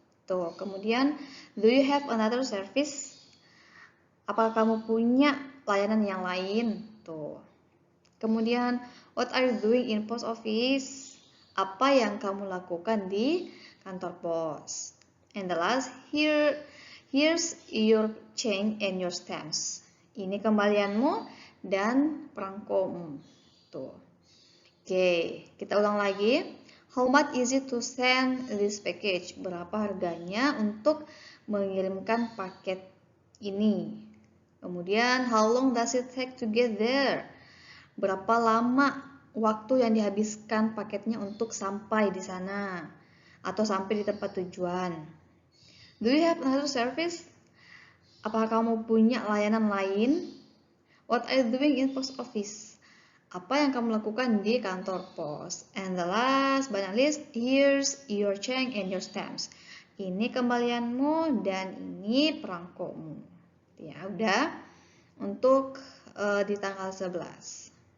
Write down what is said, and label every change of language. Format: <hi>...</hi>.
<en>Tuh, kemudian do you have another service?</en> <id>Apakah kamu punya layanan yang lain? Tuh.</id> <en>Kemudian what are you doing in post office?</en> <id>Apa yang kamu lakukan di kantor pos?</id> <en>And the last, here's your change and your stamps.</en> <id>Ini kembalianmu dan perangkomu. Tuh. Oke, kita ulang lagi.</id> <en>How much is it to send this package?</en> <id>Berapa harganya untuk mengirimkan paket ini?</id> <en>Kemudian, how long does it take to get there?</en> <id>Berapa lama waktu yang dihabiskan paketnya untuk sampai di sana atau sampai di tempat tujuan?</id> <en>Do you have another service?</en> <id>Apakah kamu punya layanan lain?</id> <en>What are you doing in post office?</en> <id>Apa yang kamu lakukan di kantor pos?</id> <en>And the last but not least, here's your change and your stamps.</en> <id>Ini kembalianmu dan ini perangkomu. Ya, udah untuk di tanggal 11.</id>